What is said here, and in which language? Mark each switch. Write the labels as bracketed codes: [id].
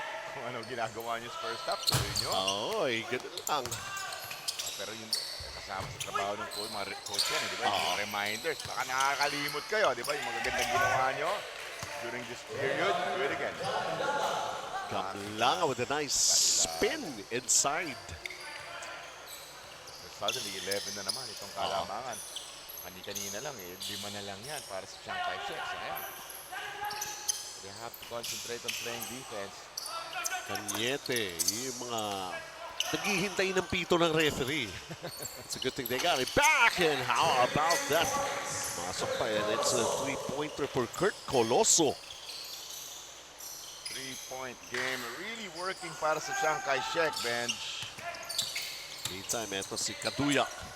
[tl] kung ano ginagawa niyo sa first half, tuloy niyo. Oo, ganun lang. Pero yung kasama sa trabaho ng coach, mga coach yan, di ba? Yung reminders, baka nakakalimot kayo, di ba? Yung magagandang ginawa niyo [en] during this period, do it again. Gamlanga with a nice spin inside. [tl] Suddenly, 11 na naman itong kalamangan. Kanina lang eh, 5 na lang yan para sa Chiang Kai-shek. Sayang. [en] They have to concentrate on playing defense. [tl] Kanyete, yung mga naghihintay ng pito ng referee. [en] It's a good thing they got it back. And how about that? [tl] Masok pa [en] and it's a 3-pointer for Kurt Colosso. 3-point game. Really working para sa Chiang Kai-shek bench. [tl] Meantime, ito si Kaduya.